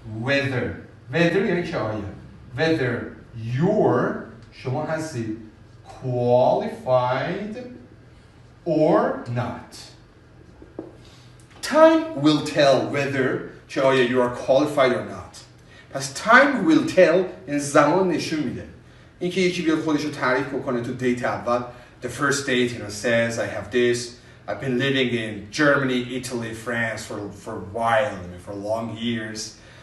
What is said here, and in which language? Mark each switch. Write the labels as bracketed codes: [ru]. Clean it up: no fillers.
[en] whether [fa] یعنی که آیا [en] whether you're [fa] شما هستی [en] qualified or not. Time will tell whether [fa] که آیا [en] you are qualified or not. [fa] پس [en] time will tell [fa] این زمان نشون میده. اینکه یکی بیاد خودش رو تعریف بکنه تو دیت اول. [en] The first date, says I have this. I've been living in Germany, Italy, France for a while, for long years.